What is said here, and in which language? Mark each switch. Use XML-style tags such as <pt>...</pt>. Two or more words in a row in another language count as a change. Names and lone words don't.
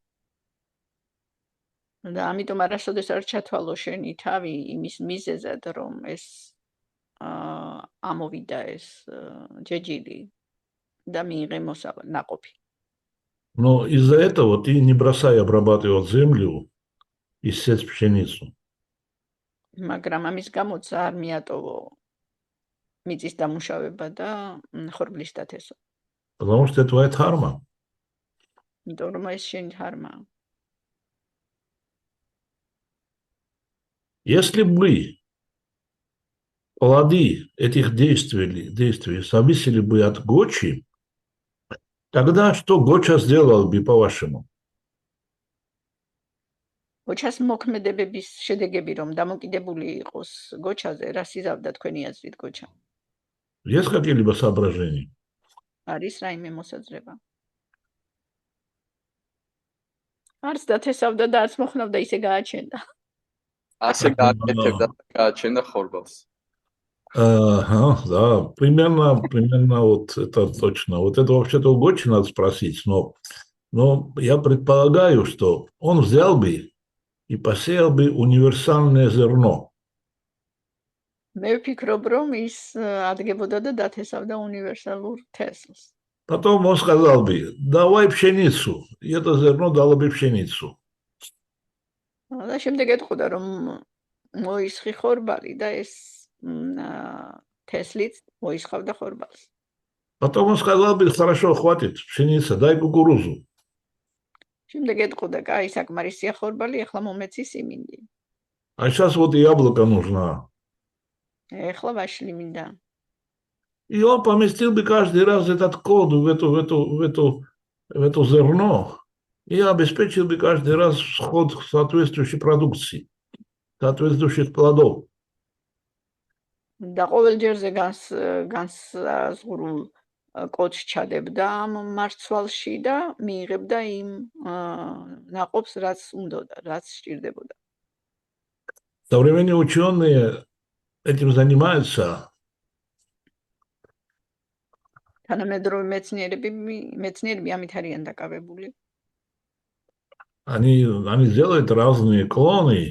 <ka>და ამიტომ არასოდეს არ ჩათვალო შენი თავი იმის მიზეზად, რომ ეს ამოვიდა ეს ჯეჯილი და მიიღე ნაყოფი.</ka> <ru>Но из-за этого ты не бросай обрабатывать землю и сеять пшеницу.</ru> <ka>მაგრამ ამის გამოც არ მიატოვო მიწის დამუშავება და ხორბლის დათესვა.</ka> <ru>Потому что это твоя дхарма.</ru> <ka>იმიტომ რომ ეს შენი დჰარმაა.</ka> <ru>Если бы плоды этих действий зависели бы от Гочи, тогда что Гоча сделал бы, по-вашему?</ru> <ka>გოჩას მოქმედებების შედეგები რომ დამოკიდებული იყოს გოჩაზე, რა სიზავდა თქვენი აზრით გოჩა?</ka> <ru>Есть какие-либо соображения?</ru> <ka>არის რაიმე მოსაზრება? არც დათესავდა და არც მოხნავდა, ისე გააჩენდა. ასე გააკეთებდა და გააჩენდა ხორბალს.</ka> <ru>Ага, да, примерно вот это точно. Вот это вообще-то у Гочи надо спросить, но я предполагаю, что он взял бы и посеял бы универсальное зерно.</ru> <ka>მე ვფიქრობ, რომ ის ადგებოდა და დათესავდა უნივერსალურ თესლს.</ka> <ru>Потом он сказал бы, давай пшеницу, и это зерно дало бы пшеницу.</ru> <ka>და შემდეგ ეთქოდა, რომ მოისხი ხორბალი და ეს თესლიც მოისხავდა ხორბალს.</ka> <ru>Потом он сказал бы, хорошо, хватит, пшеница, дай кукурузу.</ru> <ka>შემდეგ ეთქოდა, კაი, საკმარისია ხორბალი, ეხლა მომეცი სიმინდი.</ka> <ru>А сейчас вот яблоко нужно.</ru> <ka>ეხლა ვაშლი მინდა.</ka> <ru>И он поместил бы каждый раз этот код в это зерно и обеспечил бы каждый раз всход соответствующей продукции, соответствующих плодов.</ru> <ka>და ყოველ ჯერზე განსაზღვრულ კოდს ჩადებდა ამ მარცვალში და მიიღებდა იმ ნაყოფს, რაც უნდოდა, რაც სჭირდებოდა.</ka> <ru>Современные ученые этим занимаются.</ru> <ka>თანამედროვე მეცნიერები ამით არიან დაკავებული.</ka> <ru>Они делают разные клоны.</ru>